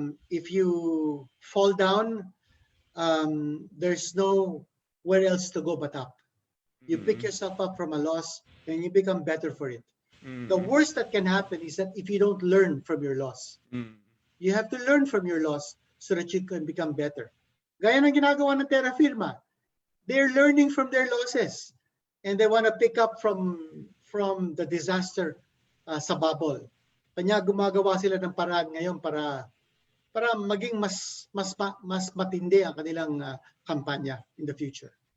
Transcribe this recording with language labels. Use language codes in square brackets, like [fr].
[en] If you fall down, there's nowhere else to go but up. You pick yourself up from a loss and you become better for it. The worst that can happen is that if you don't learn from your loss. You have to learn from your loss so that you can become better. [tl] Gaya ng ginagawa ng Terra Firma. [en] They're learning from their losses and they want to pick up from the disaster [tl] sa bubble. Kanya gumagawa sila ng paraan ngayon para maging mas matindi ang kanilang kampanya [en] in the future.